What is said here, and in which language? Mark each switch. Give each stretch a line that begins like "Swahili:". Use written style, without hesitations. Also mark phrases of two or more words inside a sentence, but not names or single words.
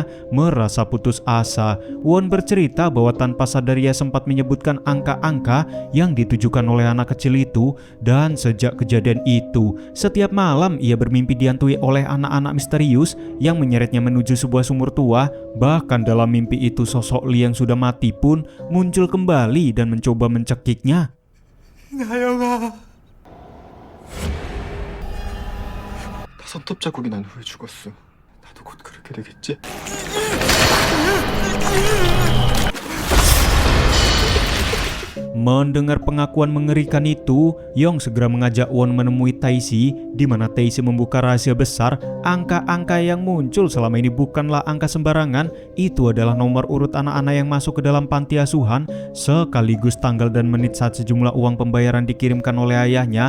Indonesian: Merasa putus asa, Won bercerita bahwa tanpa sadar ia sempat menyebutkan angka-angka yang ditujukan oleh anak kecil itu, dan sejak kejadian itu, setiap malam ia bermimpi dihantui oleh anak-anak misterius yang menyeretnya menuju sebuah sumur tua. Bahkan dalam mimpi itu sosok Lee yang sudah mati pun muncul kembali dan mencoba mencekiknya.
Korean: 나영아. 5톱 자국이 난 후에 죽었어. 나도 곧 그렇게 되겠지?
Indonesian: Mendengar pengakuan mengerikan itu, Yong segera mengajak Won menemui Taisi, di mana Taisi membuka rahasia besar. Angka-angka yang muncul selama ini bukanlah angka sembarangan, itu adalah nomor urut anak-anak yang masuk ke dalam panti asuhan, sekaligus tanggal dan menit saat sejumlah uang pembayaran dikirimkan oleh ayahnya.